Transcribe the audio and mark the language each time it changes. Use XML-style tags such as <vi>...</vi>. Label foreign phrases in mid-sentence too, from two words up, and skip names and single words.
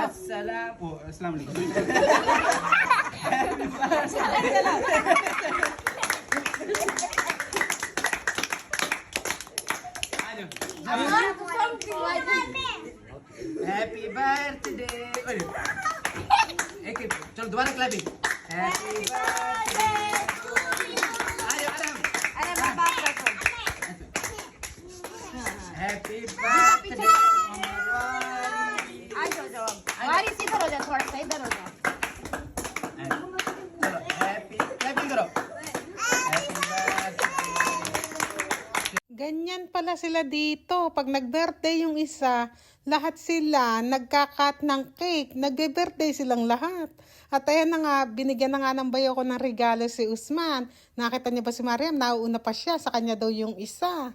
<ar>السلام علیکم</ar> <en>happy birthday</en> <ur>ایک چلو دوبارہ</ur> <en>clapping happy birthday happy birthday</en> <ur>واری ادھر ہو جا تھوڑا سا ادھر ہو جا چلو</ur> <en>happy clapping</en> <ur>کرو</ur> <en>happy birthday</en> <tl>Ganyan pala sila dito. Pag nag-birthday yung isa, lahat sila nagka-cut ng cake. Nag-birthday silang lahat. At ayan na nga, binigyan na nga ng bayo ko ng regalo si Usman. Nakita niya ba si Mariam? Nauuna pa siya. Sa kanya daw yung isa.</tl>